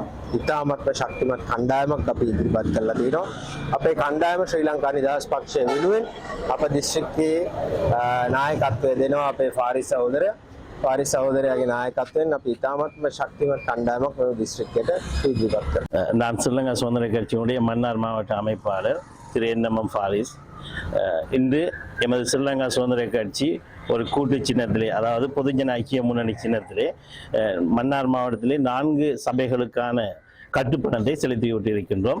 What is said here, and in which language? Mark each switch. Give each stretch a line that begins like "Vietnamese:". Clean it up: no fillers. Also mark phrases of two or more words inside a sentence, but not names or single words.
Sinhala: ඉතාමත්ම ශක්තිමත් කණ්ඩායමක් අපි ඉදිරිපත් කරලා තියෙනවා. අපේ කණ්ඩායම ශ්‍රී ලංකා නිදහස් පක්ෂය වෙනුවෙන් අප දිස්ත්‍රික්කයේ නායකත්වය දෙනවා අපේ ෆාරිස් සහෝදරයාගේ නායකත්වයෙන් අපි ඉතාමත්ම ශක්තිමත් කණ්ඩායමක් මේ දිස්ත්‍රික්කයට ඉදිරිපත් කරනවා.
Tamil: நான் ஸ்ரீலங்கா சுதந்திர கட்சியினுடைய மன்னார் மாவட்ட அமைப்பாளர் திரு NMM பாரிஸ். இன்று எமது ஸ்ரீலங்கா சுதந்திர கட்சி ஒரு கூட்டு சின்னத்திலே, அதாவது பொதுஜன ஐக்கிய முன்னணி சின்னத்திலே மன்னார் மாவட்டத்திலே 4 சபைகளுக்கான கட்டுப்பணத்தை செலுத்திவிட்டிருக்கின்றோம்.